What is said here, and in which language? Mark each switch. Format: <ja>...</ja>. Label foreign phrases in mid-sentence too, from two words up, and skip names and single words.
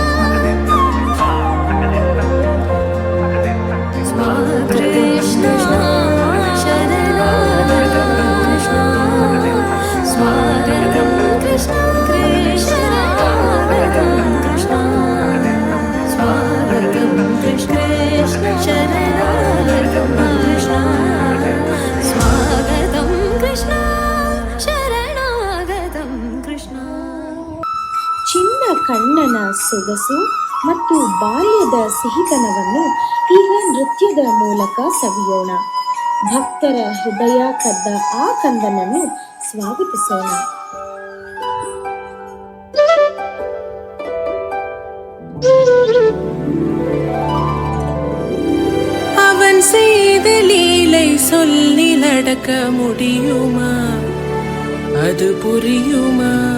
<sa>కృష్ణ శరణాగతం కృష్ణ స్వాగతం కృష్ణ శరణాగతం కృష్ణ స్వాగతం కృష్ణ శరణాగతం కృష్ణ స్వాగతం కృష్ణ ಶರಣಾಗತಂ ಕೃಷ್ಣ.</sa> <kn>ಚಿನ್ನ ಕಣ್ಣನ ಸೊಗಸು ಮತ್ತು ಬಾಲ್ಯದ ಸಿಹಿತನವನ್ನು ಈಗ ನೃತ್ಯದ ಮೂಲಕ ಸವಿಯೋಣ. ಭಕ್ತರ ಹೃದಯ ಕದ್ದ ಆ ಕಂದನನ್ನು ಸ್ವಾಗತಿಸೋಣ.</kn> <ta>அவன் செய்த லீலை சொல்லி நடக்க முடியுமா? அது புரியுமா?</ta>